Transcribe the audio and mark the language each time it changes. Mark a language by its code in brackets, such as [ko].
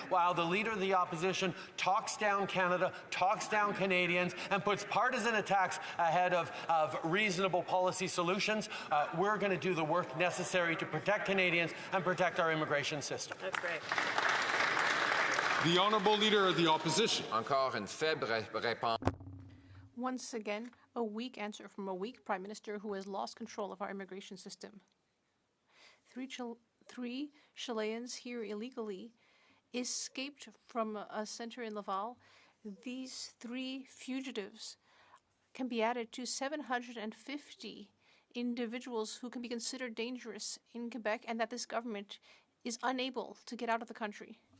[en] While the Leader of the Opposition talks down Canada, talks down Canadians, and puts partisan attacks ahead of reasonable policy solutions, we're going to do the work necessary to protect Canadians and protect our immigration system. That's great. The Honourable Leader of the Opposition. [fr] Encore une faible réponse. [en] Once again, a weak answer from a weak Prime Minister who has lost control of our immigration system. Three Chileans here illegally escaped from a center in Laval. These 3 fugitives can be added to 750 individuals who can be considered dangerous in Quebec, and that this government is unable to get out of the country.